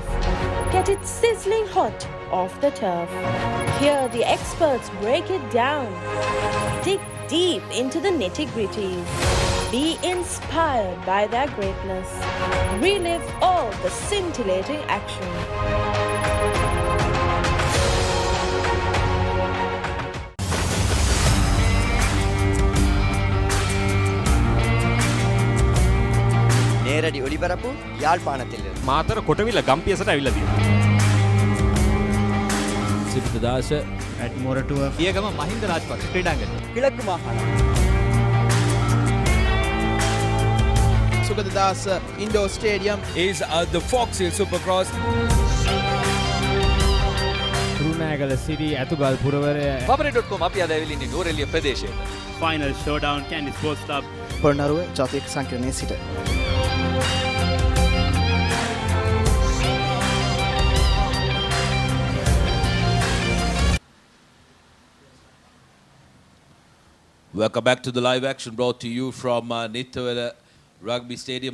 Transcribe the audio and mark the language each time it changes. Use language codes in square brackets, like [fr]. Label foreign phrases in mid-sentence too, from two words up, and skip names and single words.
[en] Get it sizzling hot off the turf. Hear the experts break it down. Dig deep into the nitty-gritties. Be inspired by their greatness. Relive all the scintillating action. [ta] நேரடி ஒளிபரப்பு யாழ்ப்பாணத்திலிருந்து. [si] මාතර කොටවිල ගම්පියසට ඇවිල්ලා තියෙනවා. [en] Isipatana at මොරටුව [si] පියගම මහින්ද රාජපක්ෂ ක්‍රීඩාංගණය. [ta] கிழக்கு மாகாணம். [en] සුගතදාස ඉන්ඩෝ ස්ටේඩියම් is the Fox Hill Supercross. [si] රුණෑගල සිරි ඇතුගල් පුරවරය papare.com අපි අද ඇවිල්ලා ඉන්නේ නුවරඑළිය ප්‍රදේශයට. [en] final showdown Kandy Sports Club [si] පොළොන්නරුව ජාතික සංකීර්ණයේ සිට [en] Welcome back to the live action brought to you from Nittawela Rugby Stadium.